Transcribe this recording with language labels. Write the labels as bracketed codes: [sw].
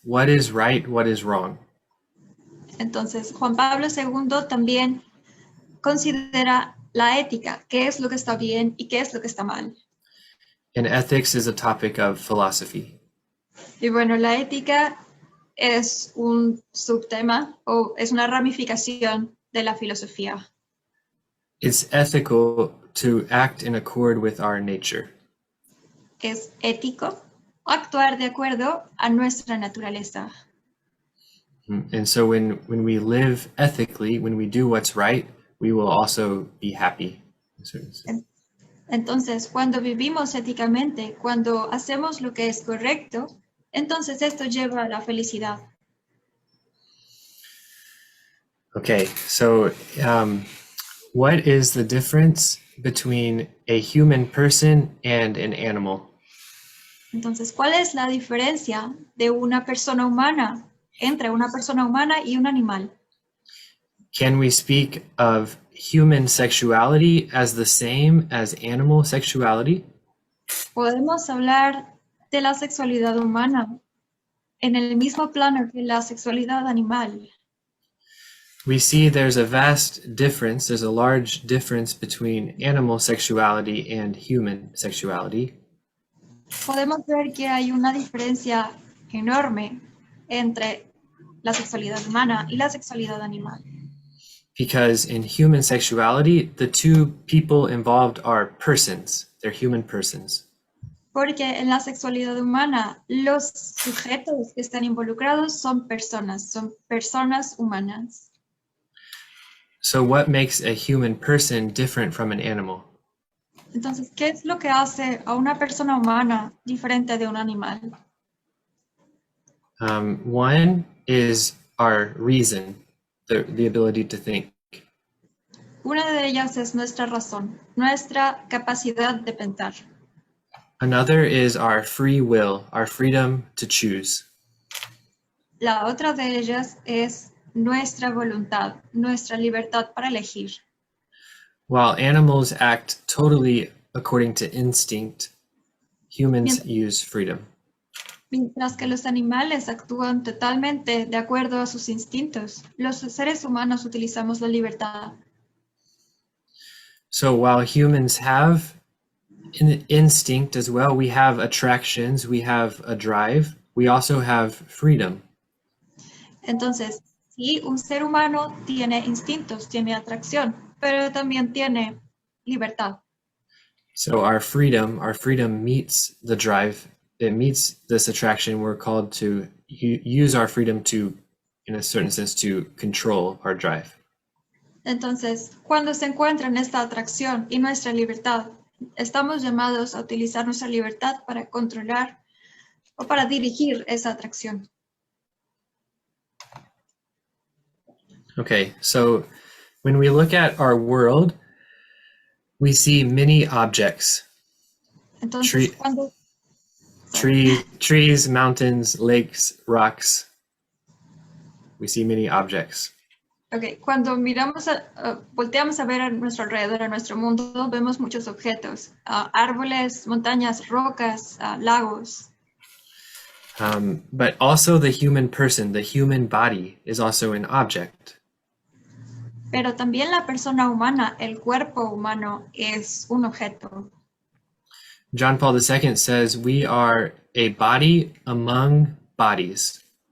[en] What is right? What is wrong? [es] Entonces, Juan Pablo II también considera la ética, qué es lo que está bien y qué es lo que está mal. [en] And ethics is a topic of philosophy. [es] Y bueno, la ética es un subtema o es una ramificación de la filosofía. [en] It's ethical to act in accord with our nature. [es] Es ético actuar de acuerdo a nuestra naturaleza. [en] And so when we live ethically, when we do what's right, we will also be happy. [es] Entonces, cuando vivimos éticamente, cuando hacemos lo que es correcto, entonces esto lleva a la felicidad. [en] Okay, so what is the difference between a human person and an animal? [es] Entonces, ¿cuál es la diferencia de una persona humana, entre una persona humana y un animal? [en] Can we speak of human sexuality as the same as animal sexuality? [es] Podemos hablar de la sexualidad humana en el mismo plano que la sexualidad animal. [en] We see there's a vast difference, there's a large difference between animal sexuality and human sexuality. [es] Podemos ver que hay una diferencia enorme entre la sexualidad humana y la sexualidad animal. [en] Because in human sexuality, the two people involved are persons, they're human persons. [es] Porque en la sexualidad humana, los sujetos que están involucrados son personas humanas. [en] So what makes a human person different from an animal? [es] Entonces, ¿qué es lo que hace a una persona humana diferente de un animal? [en] One is our reason, the ability to think. [es] Una de ellas es nuestra razón, nuestra capacidad de pensar. [en] Another is our free will, our freedom to choose. [es] La otra de ellas es nuestra voluntad, nuestra libertad para elegir. [en] While animals act totally according to instinct, humans use freedom. [es] Mientras que los animales actúan totalmente de acuerdo a sus instintos, los seres humanos utilizamos la libertad. [en] So while humans have an instinct as well, we have attractions, we have a drive, we also have freedom. [es] Entonces, sí, un ser humano tiene instintos, tiene atracción, pero también tiene libertad. [en] So our freedom meets the drive. It meets this attraction. We're called to use our freedom to, in a certain sense, to control our drive. [es] Entonces, cuando se encuentran esta atracción y nuestra libertad, estamos llamados a utilizar nuestra libertad para controlar o para dirigir esa atracción. [en] Okay, so when we look at our world, we see many objects. [es] Entonces, cuando [en] trees, mountains, lakes, rocks. We see many objects. [es] Okay, cuando volteamos a ver a nuestro alrededor, a nuestro mundo, vemos muchos objetos, árboles, montañas, rocas, lagos. [en] But also the human person, the human body is also an object. [es] Pero también la persona humana, el cuerpo humano, es un objeto. [en] John Paul II says we are a body among bodies.